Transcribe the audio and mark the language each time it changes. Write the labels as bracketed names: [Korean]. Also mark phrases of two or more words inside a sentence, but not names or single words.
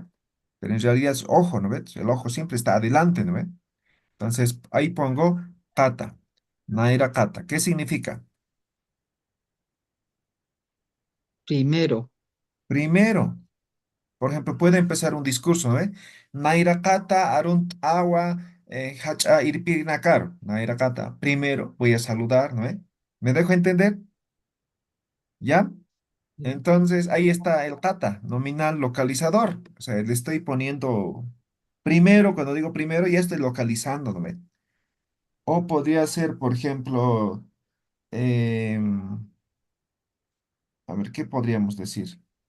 [Spanish] Pero en realidad es ojo, ¿no ves? El ojo siempre está adelante, ¿no ves? Entonces ahí pongo kata, [Aymara] Naira kata. [Spanish] ¿Qué significa? Primero, Primero. Por ejemplo, puede empezar un discurso, ¿no? [Aymara] Naira kata arunt awa hacha irpirinakar. Naira kata. [Spanish] Primero voy a saludar, ¿no? ¿Me dejo entender? ¿Ya? Entonces ahí está el kata, nominal localizador. O sea, le estoy poniendo primero, cuando digo primero, ya estoy localizando, ¿no? O podría ser, por ejemplo, a ver, ¿qué podríamos decir?